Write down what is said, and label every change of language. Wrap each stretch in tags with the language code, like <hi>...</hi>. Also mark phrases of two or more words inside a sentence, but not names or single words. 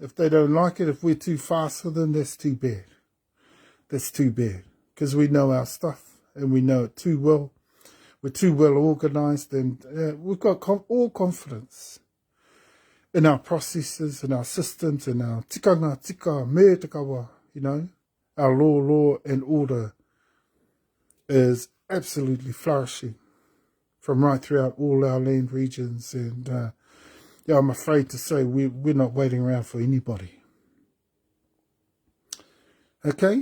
<en>If they don't like it, if we're too fast for them, that's too bad. That's too bad, because we know our stuff and we know it too well. We're too well organised, and we've got all confidence in our processes, in our systems, in our</en> <mi>tikanga, tika, me takawa,</mi> <en>our law and order is absolutely flourishing from right throughout all our land regions. And I'm afraid to say we're not waiting around for anybody. Okay?</en>